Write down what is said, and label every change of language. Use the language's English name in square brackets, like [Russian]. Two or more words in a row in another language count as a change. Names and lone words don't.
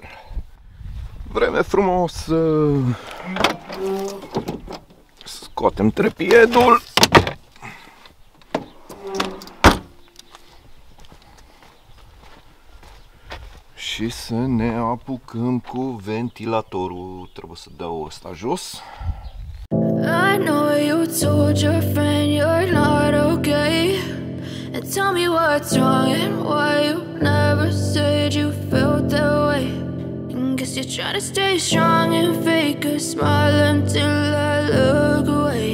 [Romanian] Vreme frumoasă! Scoatem trepiedul. Și să ne apucăm cu ventilatorul. Trebuie să dau ăsta jos. [English] I know you told your friend you're not okay, and tell me what's wrong and why you never said you felt that way. And guess you're trying to stay strong and fake a smile until I look away.